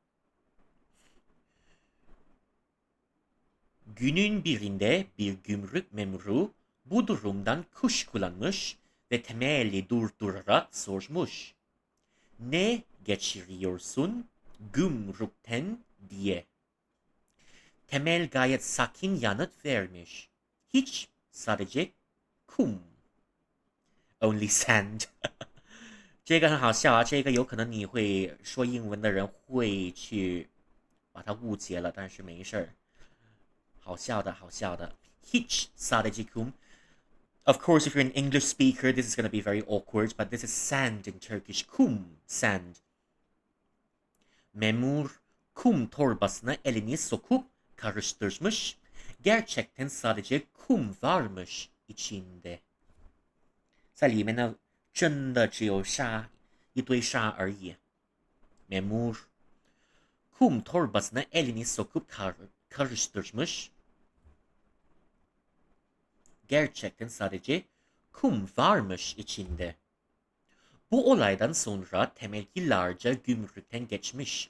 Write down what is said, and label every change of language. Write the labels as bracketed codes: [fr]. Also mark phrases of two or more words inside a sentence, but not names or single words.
[tr] Günün birinde bir gümrük memuru bu durumdan kuşkulanmış ve temeli durdurarak sormuş. Ne geçiriyorsun gümrükten diye. Temel gayet sakin yanıt vermiş. Hiç, sadece kum. [en] Only sand. [zh] 这个很好笑啊，这个有可能你会说英文的人会去把它误解了，但是没事儿，好笑的，好笑的。 [tr] Hiç sadece kum. [en] Of course, if you're an English speaker, this is going to be very awkward, but this is sand in Turkish. Kum, sand. [tr] Memur kum torbasına elini sokup karıştırmış. Gerçekten sadece kum varmış içinde. [zh] 在里面呢，真的只有沙，一堆沙而已。 [tr] memur kum torbasına elini sokup karıştırmış. Gerçekten sadece kum varmış içinde. Bu olaydan sonra Temel yıllarca gümrükten geçmiş.